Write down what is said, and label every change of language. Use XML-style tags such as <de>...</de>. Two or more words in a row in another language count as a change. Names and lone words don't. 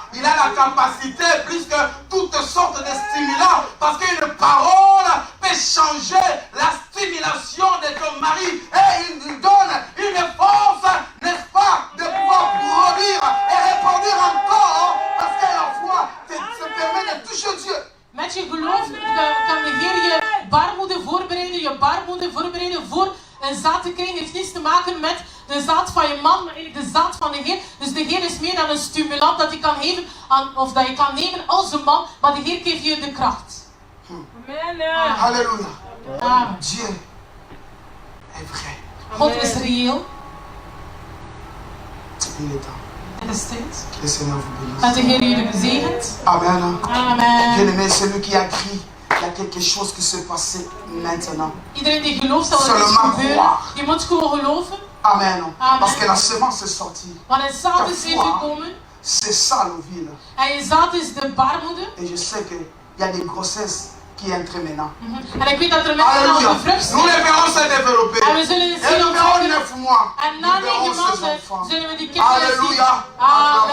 <fr>Il a la capacité plus que toutes sortes de stimulants. Parce qu'une parole peut changer la stimulation de ton mari. Et il lui donne une force, n'est-ce pas, de pouvoir produire et répandre encore. Parce que la foi te permet de toucher Dieu.</fr> <nl>Met je geloof kan de Heer je baarmoeder voorbereiden voor een zaad te krijgen. Het heeft niets te maken met de zaad van je man, maar de zaad van de Heer. Dus de Heer is meer dan een stimulant dat je kan geven of dat je kan nemen als een man, maar de Heer geeft je de kracht.</nl> <fr>Amen. Alléluia. Amen. Dieu est vrai.</fr> <nl>God is reëel.</nl> <fr>Il est temps.</fr> <nl>Het is tijd.</nl> <fr>Que le Seigneur vous bénisse.</fr> <nl>Dat de Heer jullie bezegent.</nl> <fr>Amen.</fr> <nl>Amen.</nl> <fr>Bien-aimé, celui qui a crié, il y a quelque chose qui se passe maintenant.</fr> <nl>Iedereen die gelooft dat er iets gebeuren. Je moet gewoon geloven. Amen. Amen.</nl> <fr>Parce que la semence est sortie.</fr> <nl>Want het zaad is weer gekomen.</nl> <fr>C'est ça l'ovule.</fr> <nl>En je zaad is de baarmoeder.</nl> <fr>Et je sais qu'il y a des grossesses qui entrent maintenant.</fr> <nl>En ik weet dat er mensen al</nl> <fr>Alléluia.</fr> <nl>bevrucht</nl> <fr>Nous les</fr> <nl>zijn.</nl> <fr>verrons se développer.</fr> <nl>En we zullen het</nl> <fr>Et</fr> <nl>zien</nl> <fr>nous verrons</fr> <nl>ontwikkelen.</nl> <fr>9 mois.</fr> <nl>En na</nl> <fr>Nous verrons</fr> <nl>9</nl> <fr>ces</fr> <nl>maanden</nl> <fr>enfants.</fr> <nl>zullen we die kinderen zien.</nl> <fr>Alléluia.</fr>